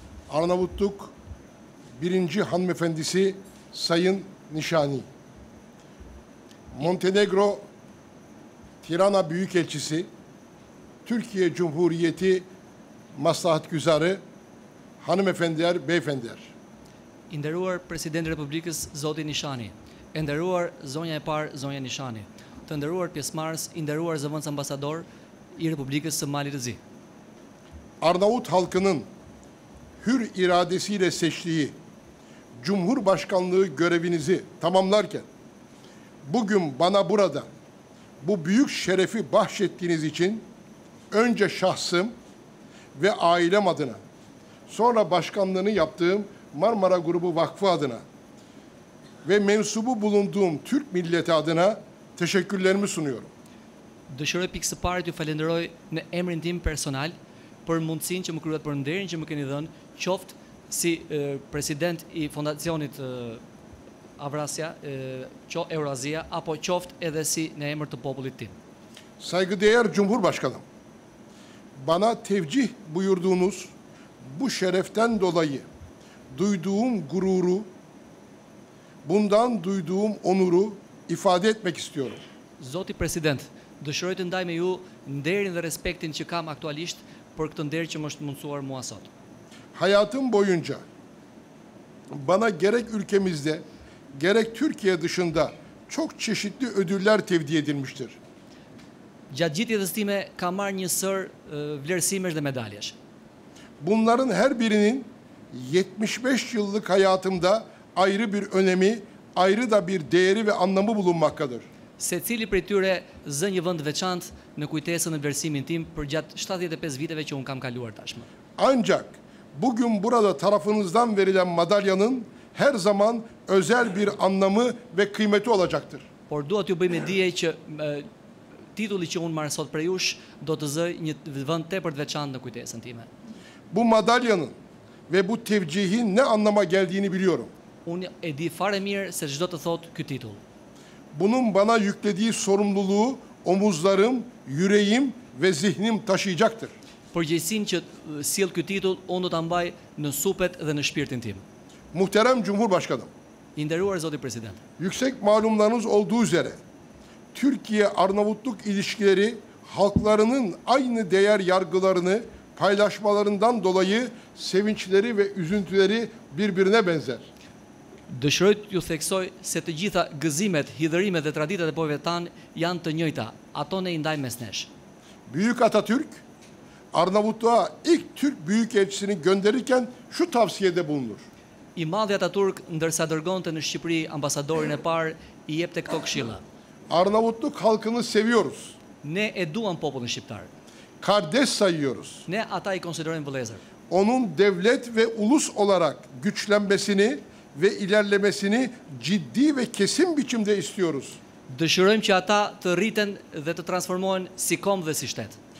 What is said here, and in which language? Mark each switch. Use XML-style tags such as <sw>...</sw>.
<tr>Arnavutluk 1. Hanımefendisi Sayın Nishani. Montenegro Tirana Büyükelçisi, Türkiye Cumhuriyeti Maslahatgüzarı, hanımefendiler, beyefendiler.</tr> <sq>I nderuar Presidenti i Republikës Zoti Nishani, e nderuar zonja e parë zonja Nishani, të nderuar pjesëmarrës, i nderuar zëvendës ambasador i Republikës së Mali të Zi.</sq> <tr>Arnavut halkının hür iradesiyle seçtiği Cumhurbaşkanlığı görevinizi tamamlarken bugün bana burada bu büyük şerefi bahşettiğiniz için önce şahsım ve ailem adına, sonra başkanlığını yaptığım Marmara Grubu Vakfı adına ve mensubu bulunduğum Türk milleti adına teşekkürlerimi sunuyorum.</tr> <sq>Dëshiroj pikë së pari t'ju falenderoj në emrin tim personal për mundësinë që më kryet, për nderin që më keni dhënë, qoftë si president i fondacionit Avrasya, Eurazia, apo qoftë edhe si në emër të popullit tim.</sq> <tr>Saygıdeğer Cumhurbaşkanım, bana tevcih buyurduğunuz bu şereften dolayı duyduğum gururu, bundan duyduğum onuru ifade etmek istiyorum.</tr> <sq>Zoti President, dëshiroj të ndaj me ju nderin dhe respektin që kam aktualisht për këtë nder që më është mundësuar mua sot.</sq> <tr>Hayatım boyunca bana gerek ülkemizde gerek Türkiye dışında çok çeşitli ödüller tevdi edilmiştir.</tr> <sq>Gjatë gjithë jetës time kam marrë një sër vlerësimesh dhe medaljesh.</sq> <tr>Bunların her birinin 75 yıllık hayatımda ayrı bir önemi, ayrı da bir değeri ve anlamı bulunmaktadır.</tr> <sq>Secili prej tyre zë një vend veçantë në kujtesën e vlerësimin tim për gjatë 75 viteve që un kam kaluar tashmë.</sq> <tr>Ancak bugün burada tarafınızdan verilen madalyanın her zaman özel bir anlamı ve kıymeti olacaktır.</tr> <sq>Por dua t'ju bëj me dije që titulli që unë marr sot prej jush do të zë një vend tepër të veçantë në kujtesën time.</sq> <tr>Bu madalyanın ve bu tevcihin ne anlama geldiğini biliyorum.</tr> <sq>Unë e di fare mirë se çdo të thotë ky titull.</sq> <tr>Bunun bana yüklediği sorumluluğu omuzlarım, yüreğim ve zihnim taşıyacaktır.</tr> <sq>Përgjegjësinë që sjell ky titull unë do ta mbaj në supet dhe në shpirtin tim.</sq> <tr>Muhterem Cumhurbaşkanım,</tr> <sq>I nderuar Zoti President,</sq> <tr>yüksek malumlarınız olduğu üzere Türkiye-Arnavutluk ilişkileri halklarının aynı değer yargılarını paylaşmalarından dolayı sevinçleri ve üzüntüleri birbirine benzer.</tr> <sq>dëshiroj t'ju theksoj se të gjitha gëzimet, hidhërimet dhe traditat e popujve tan janë të njëjta. Ato ne i ndajmë mes nesh.</sq> <tr>Büyük Atatürk Arnavutluğa ilk Türk Büyükelçisini gönderirken şu tavsiyede bulunur.</tr> <sq>I madhi Ataturk ndërsa dërgonte në Shqipëri ambasadorin e parë i jepte këto këshilla.</sq> <tr>Arnavutluk halkını seviyoruz.</tr> <sq>Ne e duam popullin shqiptar.</sq> <tr>Kardeş sayıyoruz.</tr> <sq>Ne ata i konsiderojmë vëllezër.</sq> <tr>Onun devlet ve ulus olarak güçlenmesini ve ilerlemesini ciddi ve kesin biçimde istiyoruz.</tr> <sq>Dëshirojmë që ata të rriten dhe të transformohen si kombë dhe si shtet.</sq>